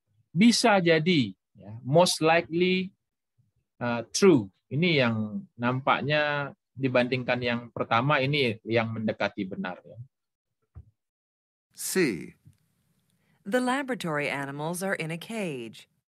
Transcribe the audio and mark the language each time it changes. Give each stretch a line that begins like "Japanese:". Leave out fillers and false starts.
Indonesian: Bisa jadi, ya,
English: most likely true.
Indonesian: Ini yang nampaknya dibandingkan yang pertama ini yang mendekati benar. Ya. C.
English: The laboratory animals are in a cage.